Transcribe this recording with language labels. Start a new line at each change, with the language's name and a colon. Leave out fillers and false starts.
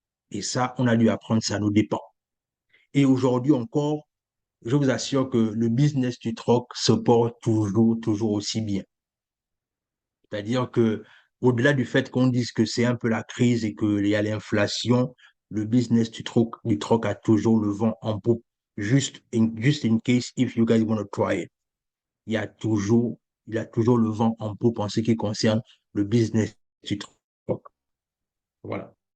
French: Et ça, on a dû apprendre ça à nos dépens. Et aujourd'hui encore, je vous assure que le business du troc se porte toujours aussi bien. C'est-à-dire que, au-delà du fait qu'on dise que c'est un peu la crise et qu'il y a l'inflation, le business du troc a toujours le vent en poupe.
English: Just in case if you guys want to try it.
French: Il y a toujours, il y a toujours le vent en poupe en ce qui concerne le business du troc. Voilà.